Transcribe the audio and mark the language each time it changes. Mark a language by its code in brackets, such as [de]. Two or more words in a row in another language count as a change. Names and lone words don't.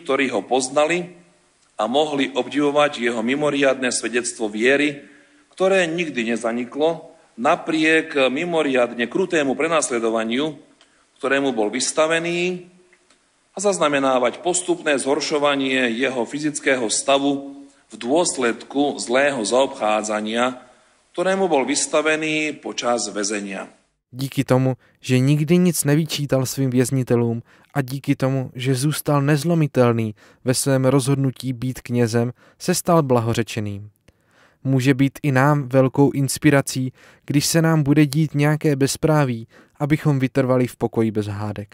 [sk] ktorí ho poznali a mohli obdivovať jeho mimoriadne svedectvo viery, ktoré nikdy nezaniklo napriek mimoriadne krutému prenasledovaniu, ktorému bol vystavený, a zaznamenávať postupné zhoršovanie jeho fyzického stavu v dôsledku zlého zaobchádzania, ktorému bol vystavený počas väzenia. [cs] Díky tomu, že nikdy nic nevyčítal svým věznitelům a díky tomu, že zůstal nezlomitelný ve svém rozhodnutí být knězem, se stal blahořečeným. Může být i nám velkou inspirací, když se nám bude dít nějaké bezpráví, abychom vytrvali v pokoji bez hádek.